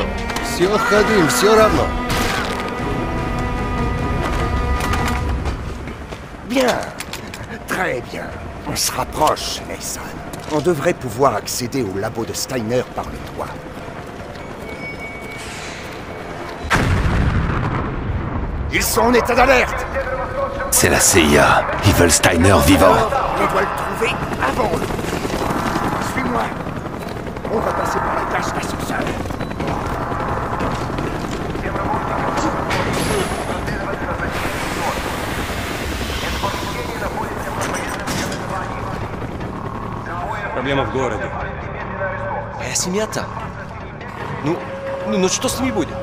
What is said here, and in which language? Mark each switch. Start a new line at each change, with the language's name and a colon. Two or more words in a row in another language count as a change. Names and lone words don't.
Russian: Все, ходим, все равно.
French: Bien. Très bien. On se rapproche, Mason. On devrait pouvoir accéder au labo de Steiner par le toit. Ils sont en état d'alerte. C'est la CIA. Ils veulent Steiner vivant. On doit le trouver avant eux. Suis-moi. On va passer par la cage d'ascenseur.
Russian: Проблема в городе. Моя семья там. Ну что с ними будет?